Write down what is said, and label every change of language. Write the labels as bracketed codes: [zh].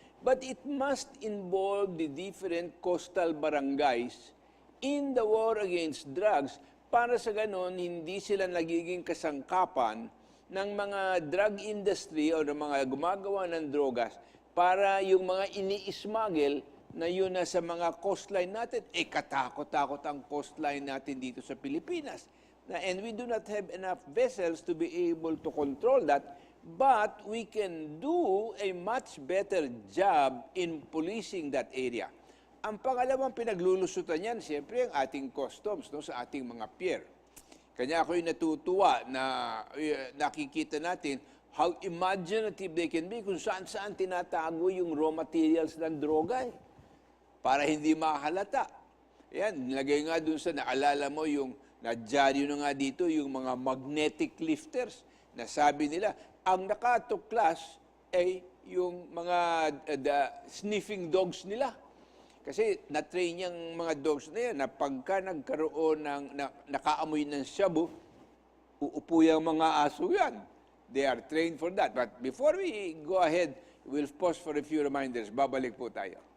[en] But it must involve the different coastal barangays in the war against drugs [tl] para sa ganon, hindi sila nagiging kasangkapan ng mga drug industry o ng mga gumagawa ng drogas para yung mga ini-smuggle na yun na sa mga coastline natin, katakot-takot ang coastline natin dito sa Pilipinas. [en] And we do not have enough vessels to be able to control that, but we can do a much better job in policing that area. [tl] Ang pangalawang pinaglulusutan yan, siyempre ang ating customs, no, sa ating mga pier. Kanya ako'y natutuwa na nakikita natin [en] how imaginative they can be [tl] kung saan-saan tinatago yung raw materials ng droga para hindi mahalata. Yan, nilagay nga dun sa naalala mo yung nadyaryo na nga dito yung mga magnetic lifters na sabi nila, ang nakatuklas ay yung mga sniffing dogs nila. Kasi na-train yung mga dogs na yan na pagka nagkaroon ng nakaamoy ng shabu, uupo yung mga aso yan. [en] They are trained for that. But before we go ahead, we'll pause for a few reminders. [tl] Babalik po tayo.